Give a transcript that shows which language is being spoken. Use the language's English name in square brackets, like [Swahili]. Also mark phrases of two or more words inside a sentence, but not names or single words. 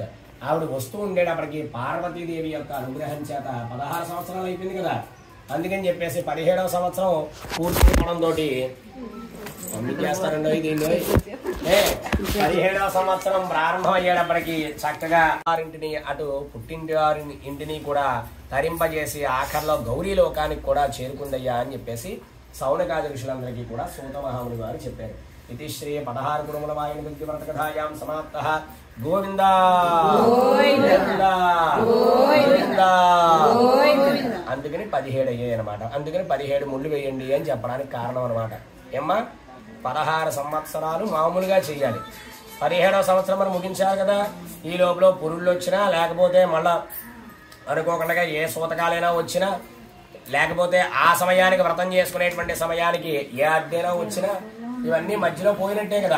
[Telugu] ఆవిడ వస్తూ ఉండేటప్పటికి పార్వతీదేవి యొక్క అనుగ్రహం చేత 16 సంవత్సరాలు అయిపోయింది కదా, అందుకని చెప్పేసి 17వ సంవత్సరం పూర్తి అవడంతో చేస్తారండి దీన్ని 17వ సంవత్సరం ప్రారంభం అయ్యేటప్పటికి చక్కగా వారింటిని అటు పుట్టింటి వారి ఇంటిని కూడా తరింపజేసి ఆఖరిలో గౌరీ లోకానికి కూడా చేరుకుందయ్యా అని చెప్పేసి సౌనకాది ఋషులందరికీ కూడా సూత మహాముని వారు చెప్పారు. [Sanskrit] इति श्री 16 कुडमुल वायन विद्युव्रत कथायां समाप्तः गोविंद गोविंद गोविंद [Telugu] అందుకని 17 అయ్యాయి అన్నమాట. అందుకని 17 ముళ్ళు వేయండి అని చెప్పడానికి కారణం అన్నమాట. ఏమ్మా 16 సంవత్సరాలు మామూలుగా చేయాలి. 17వ సంవత్సరం మనం ముగించాలి కదా. ఈ లోపల పురుళ్ళు వచ్చినా లేకపోతే మళ్ళా అనుకోకుండా ఏ సూతకాలైనా వచ్చినా లేకపోతే ఆ సమయానికి వ్రతం చేసుకునేటువంటి సమయానికి ఏ అడ్డైనా వచ్చినా ఇవన్నీ మధ్యలో పోయినట్టే కదా.